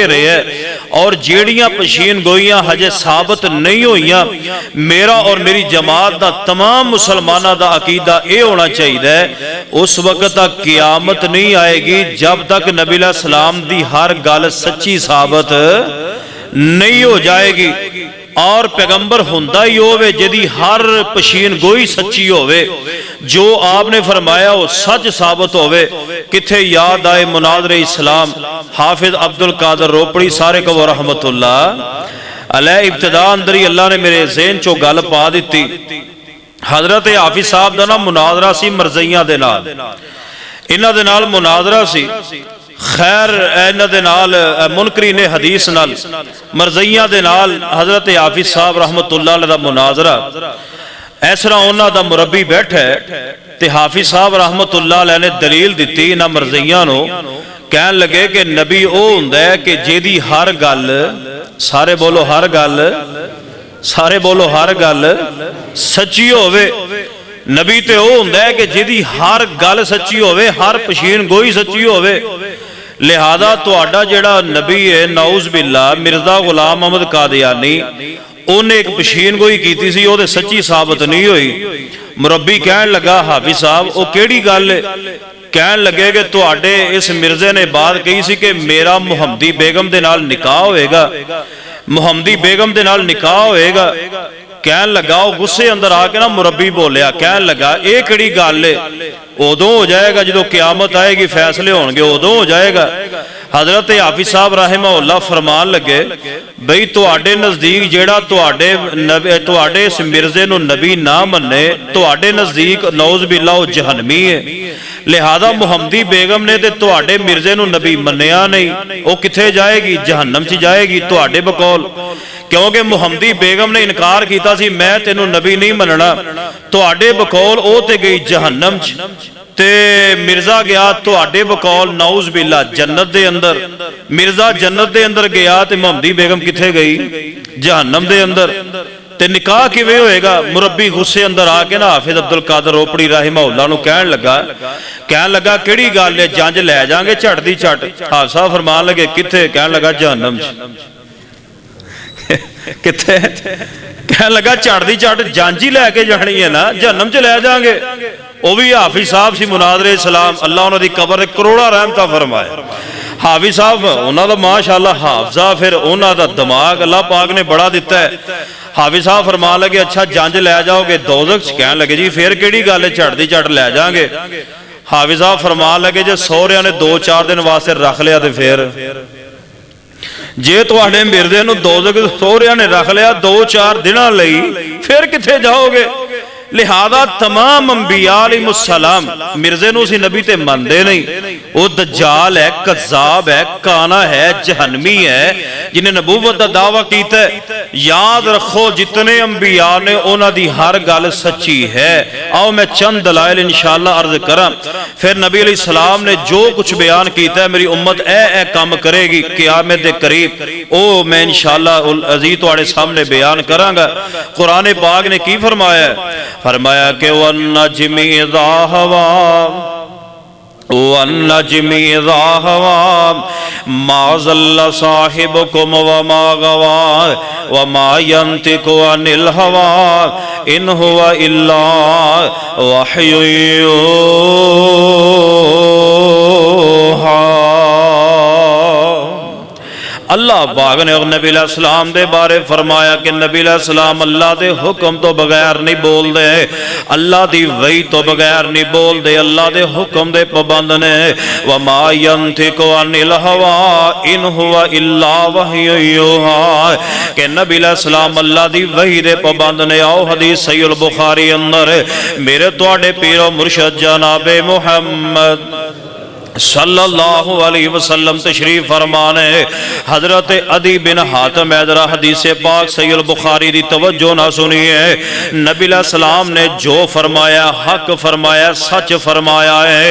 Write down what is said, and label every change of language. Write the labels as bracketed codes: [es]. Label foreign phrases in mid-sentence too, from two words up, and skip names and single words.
[pa] رہے ہے، اور جیڑیاں پشین گوئیاں ہجے ثابت نہیں ہوئیاں، میرا اور میری جماعت دا تمام مسلمانہ دا عقیدہ اے ہونا چاہیے ہے اس وقت تک قیامت نہیں آئے گی جب تک نبی [ar] علیہ السلام [pa] دی ہر گل سچی ثابت نہیں ہو جائے گی، اور پیغمبر ہوندا ہی ہوئے جدی ہر پشین گوئی سچی ہوئے، جو آپ نے فرمایا وہ سچ ثابت ہوئے۔ کتھے یاد آئے مناظر اسلام حافظ عبدل قادر روپڑی سارے کو [ar] رحمت اللہ علیہ، [pa] ابتدا اندری اللہ نے میرے ذہن چو گل پا دیتی۔ حضرت حافظ صاحب دا نا مناظرہ سی مرزیاں دے نال، انہاں دے نال مناظرہ سی، خیر انہاں دے نال منکرین حدیث نال مرزیاں دے نال حضرت حافظ صاحب [ar] رحمت اللہ علیہ [pa] دا مناظرہ۔ اس طرح انہاں دا مربی بیٹھا ہے تے حافظ صاحب [ar] رحمت اللہ علیہ [pa] نے دلیل دیتی انہاں مرزیاں نو، کہن لگے کہ نبی او ہوندا ہے کہ جیدی ہر گل، سارے بولو ہر گل، سارے بولو ہر گل سچی ہوئے۔ نبی تے او ہوندا ہے کہ جیدی ہر گل سچی ہوئے، ہر پشین گوئی سچی ہوئے۔ لہذا تہاڈا جڑا نبی ہے [ar] نعوذ باللہ [pa] مرزا غلام محمد قادیانی انہیں ایک پشین گوئی کیتی سی، وہ تے سچی ثابت نہیں ہوئی۔ مربی کہن لگا حافظ صاحب وہ کیڑی گل ہے؟ کہن لگے کہ تہاڈے اس مرزے نے بات کہی سی کہ میرا محمدی بیگم دے نال نکاح ہوئے گا، محمدی بیگم دے نال نکاح ہوئے گا۔ کہن لگا وہ غصے اندر آ کے نا مربی بولیا، کہن لگا اے کیڑی گل ہے؟ ادوں ہو جائے گا جدوں قیامت آئے گی فیصلے ہون گے ادوں ہو جائے گا۔ حضرت حافظ صاحب [ar] رحمہ اللہ [pa] فرمان لگے بھئی تواڈے نزدیک جیڑا تواڈے اس مرزے نو نبی نہ مننے تواڈے نزدیک [ar] نعوذ باللہ [pa] وہ جہنمی ہے، لہذا محمدی بیگم نے تے تواڈے مرزے نو نبی منیا نہیں، وہ کتھے جائے گی؟ جہنم چ جائے گی تواڈے بقول، کیونکہ محمدی بیگم نے انکار کیتا سی میں تینوں نبی نہیں مننا، تواڈے بقول او تے گئی جہنم چ، تے مرزا گیا تواڈے بقول [ar] نعوذ باللہ [pa] جنت دے اندر، مرزا جنت دے اندر گیا تے محمدی بیگم کتھے گئی؟ جہنم دے اندر۔ تے نکاح کیویں ہوئے گا؟ مربی غصے اندر آ کے نا حافظ عبدل قادر روپڑی [ar] رحمہ اللہ [pa] نو کہن لگا کیڑی گل ہے جنج لے جاؤں گے جھٹ دی جھٹ؟ حافظ صاحب فرمان لگے کتھے؟ کہن لگا جہنم کتھے؟ کہن لگا جھٹ دی جھٹ جنج ہی لے کے جانی ہے نا، جہنم چ لے جاؤں گے۔ وہ بھی حافظ صاحب سی مناظر اسلام، اللہ انہوں دی قبر کروڑا رحمتہ فرمائے۔ حافظ صاحب انہوں دا ماشاءاللہ حافظہ پھر انہوں دا دماغ اللہ پاک نے بڑا دیتا ہے۔ حافظ صاحب فرمان لگے اچھا جنج لے جاؤ گے دوزخ؟ کہن لگے جی پھر کیڑی گل ہے جھٹ دی جھٹ لے جاؤں گے؟ حافظ صاحب فرمان لگے جے سہریاں نے 2-4 دن واسطے رکھ لیا تے پھر جے تواڈے مرزے نو دوزخ سہریاں نے رکھ لیا 2-4 دناں لئی پھر کتھے جاؤ گے؟ لہذا تمام انبیاء [ar] علیہ السلام [pa] مرزے نو سی نبی تے مندے نہیں، وہ دجال ہے، کذاب ہے، کانا ہے، جہنمی ہے، جنہیں نبوت دا دعویٰ کیتا ہے۔ یاد رکھو جتنے انبیاء نے انہاں دی ہر گل سچی ہے۔ آؤ میں چند دلائل انشاءاللہ عرض کرم، پھر نبی [ar] علیہ السلام [pa] نے جو کچھ بیان کیتا ہے میری امت اے کام کرے گی قیامت دے قریب، او میں [ar] انشاءاللہ عزیز [pa] تواڈے سامنے بیان کراں گا۔ قرآن پاک نے کی فرمایا ہے؟ فرمایا کہ [ar] وَالنَّجْمِ اِذَا هَوَىٰ وَالنَّجْمِ اِذَا هَوَىٰ مَا ضَلَّ صَاحِبُكُمْ وَمَا غَوَىٰ وَمَا يَنطِقُ عَنِ الْهَوَىٰ إِنْ هُوَ إِلَّا وَحْيٌ يُوحَىٰ۔ [pa] اللہ پاک نے نبی [ar] علیہ السلام [pa] دے بارے فرمایا کہ نبی [ar] علیہ السلام [pa] اللہ دے حکم تو بغیر نہیں بول دے، اللہ دی وحی تو بغیر نہیں بول دے، اللہ دے حکم دے پابند نے۔ [ar] وَمَا يَنطِقُ عَنِ الْهَوَىٰ إِنْ هُوَ إِلَّا وَحْيٌ يُوحَىٰ [pa] کہ نبی [ar] علیہ السلام [pa] اللہ دی وحی دے پابند نے۔ آؤ حدیث صحیح البخاری اندر میرے تواڈے پیر و مرشد جناب محمد [ar] صلی اللہ علیہ وسلم [pa] تشریف فرمانے۔ حضرت عدی بن حاتم ذرا حدیث پاک صحیح البخاری دی توجہ نہ سنیے، نبی [ar] علیہ السلام [pa] نے جو فرمایا حق فرمایا سچ فرمایا ہے۔